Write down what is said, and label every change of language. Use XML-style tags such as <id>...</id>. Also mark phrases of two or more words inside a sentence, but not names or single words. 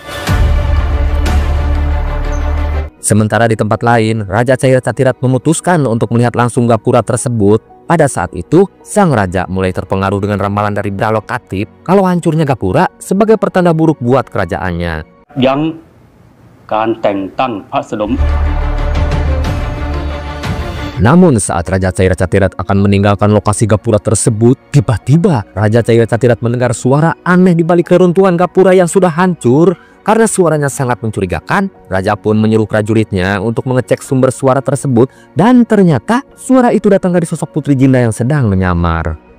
<id>Sementara di tempat lain, Raja Chairacatirat memutuskan untuk melihat langsung gapura tersebut. Pada saat itu, sang raja mulai terpengaruh dengan ramalan dari Bralokatip kalau hancurnya gapura sebagai pertanda buruk buat kerajaannya.</id> <th>การแต่งตั้งพระสนม.</th> <id>Namun saat Raja Caira Catirat akan meninggalkan lokasi gapura tersebut, tiba-tiba Raja Caira Catirat mendengar suara aneh di balik reruntuhan gapura yang sudah hancur. Karena suaranya sangat mencurigakan, Raja pun menyuruh prajuritnya untuk mengecek sumber suara tersebut, dan ternyata suara itu datang dari sosok Putri Jinda yang sedang menyamar.</id>